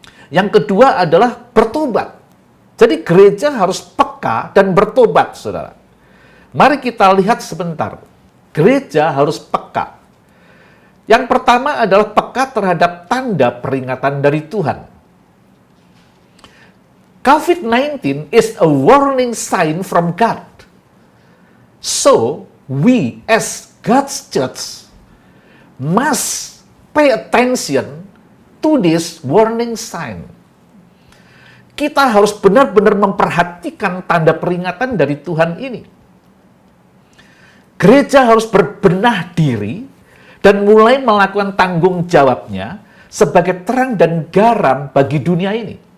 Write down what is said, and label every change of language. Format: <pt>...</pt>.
<id>Yang kedua adalah bertobat. Jadi gereja harus peka dan bertobat, saudara. Mari kita lihat sebentar. Gereja harus peka. Yang pertama adalah peka terhadap tanda peringatan dari Tuhan.</id> <en>COVID-19 is a warning sign from God. So, we as God's church must pay attention to this warning sign.</en> <id>Kita harus benar-benar memperhatikan tanda peringatan dari Tuhan ini. Gereja harus berbenah diri dan mulai melakukan tanggung jawabnya sebagai terang dan garam bagi dunia ini.</id>